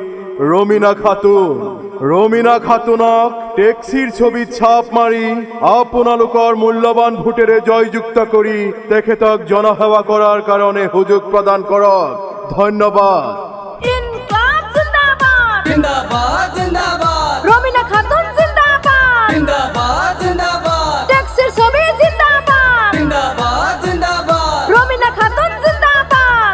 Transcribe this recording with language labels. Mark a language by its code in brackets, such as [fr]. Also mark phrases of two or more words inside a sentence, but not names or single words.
[as] ৰমিনা খাতুনক টেক্সিৰ ছবিত ছাপ মাৰি আপোনালোকৰ মূল্যৱান ভোটেৰে জয়যুক্ত কৰি তেখেতক জনসেৱা কৰাৰ কাৰণে সুযোগ প্ৰদান কৰক ধন্যবাদ। [ur] انقلاب زندہ باد زندہ باد زندہ باد রমিনা খাতুন জিন্দাবাদ زندہ باد زندہ باد [bn] ট্যাক্সের ছবি জিন্দাবাদ [ur] زندہ باد زندہ باد রমিনা খাতুন জিন্দাবাদ